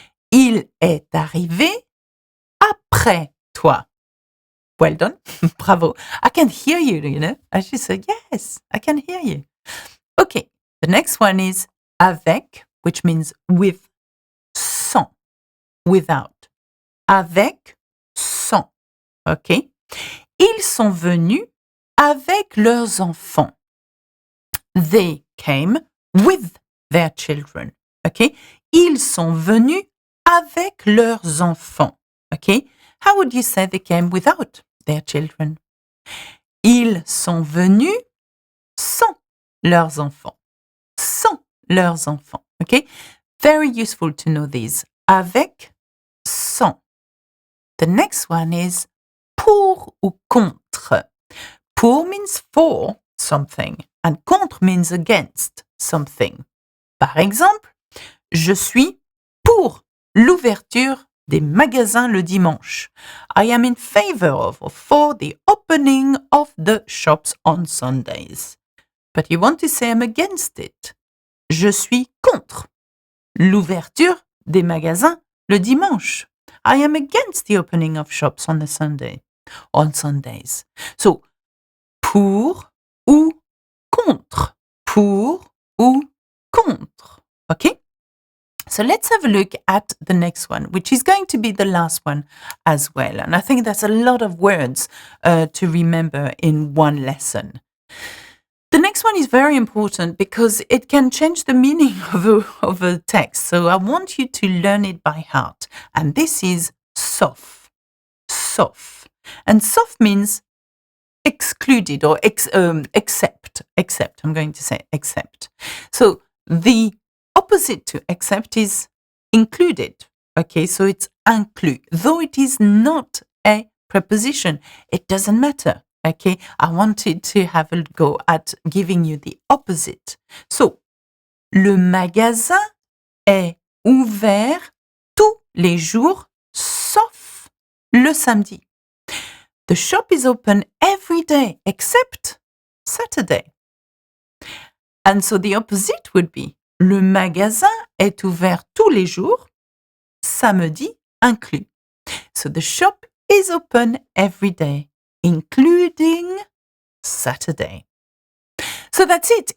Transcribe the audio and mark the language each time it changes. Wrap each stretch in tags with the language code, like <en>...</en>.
<fr>Il est arrivé après toi.</fr> <en>Well done.</en> <fr>Bravo.</fr> <en>I can hear you, you know. I just said, yes, I can hear you. Okay. The next one is avec, which means with, sans, without.</en> <fr>Avec, sans. Okay. Ils sont venus avec leurs enfants.</fr> <en>They came with their children. Okay?</en> <fr>Ils sont venus avec leurs enfants.</fr> <en>Okay? How would you say they came without their children?</en> <fr>Ils sont venus sans leurs enfants. Sans leurs enfants.</fr> <en>Okay? Very useful to know these. Avec, sans. The next one is pour ou contre. Pour means for something and contre means against something.</en> <fr>Par exemple, je suis pour l'ouverture des magasins le dimanche.</fr> <en>I am in favor of or for the opening of the shops on Sundays. But you want to say I'm against it.</en> <fr>Je suis contre l'ouverture des magasins le dimanche.</fr> <en>I am against the opening of shops on Sundays.</en> <fr>So, pour ou contre. Pour ou contre.</fr> <en>Okay? So let's have a look at the next one, which is going to be the last one as well. And I think that's a lot of words to remember in one lesson. The next one is very important because it can change the meaning of a text. So I want you to learn it by heart. And this is sauf. Sauf. And sauf means excluded or except. Except. I'm going to say except. So the opposite to except is included. Okay, so it's inclus. Though it is not a preposition, it doesn't matter. Okay, I wanted to have a go at giving you the opposite.</en> <fr>So, le magasin est ouvert tous les jours sauf le samedi.</fr> <en>The shop is open every day except Saturday. And so the opposite would be</en> <fr>le magasin est ouvert tous les jours, samedi inclus.</fr> <en>So the shop is open every day, including Saturday. So that's it.</en>